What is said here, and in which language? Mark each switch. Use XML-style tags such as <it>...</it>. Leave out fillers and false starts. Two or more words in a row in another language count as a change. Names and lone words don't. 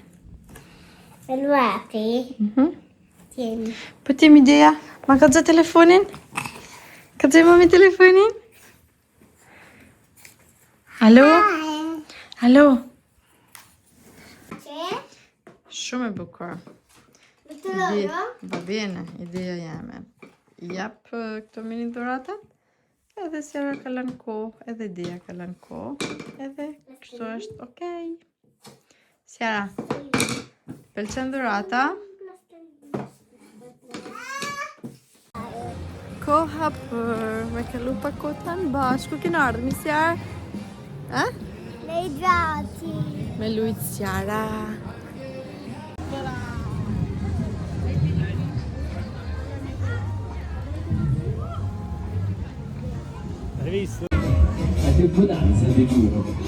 <it>Salvati. Tieni.</it> <sq>Po ti mi ideja? Ma ka xhe telefonin? Ka xhe mami telefonin?</sq> <it>Alo? Alo? C'è?</it> <sq>Shumë e bukur.</sq> <it>Vittorio? Va bene,</it> <sq>ideja jeme. Jap këto mini dhuratat? Edhe Sera ka lënë kohë, edhe Dia ka lënë kohë, edhe kështu është okej. Sera, pëlqen dhurata? Koha për me kalu pakotan bashku, kena ardhë mi Sera?</sq> <it>Nei gatti.</it> <sq>Me lujt Sera.</sq> <it>Hai visto? Hai tempo danza, ti giuro.</it>